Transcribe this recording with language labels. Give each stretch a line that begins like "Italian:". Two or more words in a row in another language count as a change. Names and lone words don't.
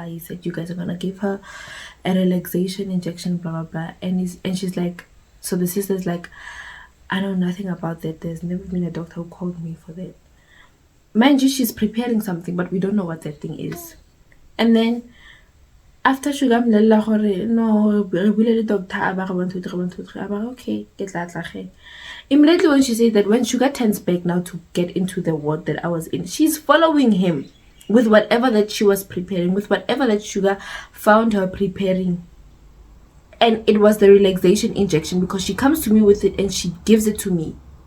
English: He said you guys are gonna give her a relaxation injection, blah blah blah. And she's like, so the sister's like, I know nothing about that. There's never been a doctor who called me for that. Mind you, she's preparing something, but we don't know what that thing is. And then after
Northern Sotho: Sugar mlela gore no, re bule le doctor a ba re 1 2 3 1 2 3, a ba re okay, ke tla tla ge.
English: Immediately when she said that, when Sugar turns back now to get into the ward that I was in, she's following him with whatever that she was preparing, with whatever that Sugar found her preparing. And it was the relaxation injection, because she comes to me with it and she gives it to me.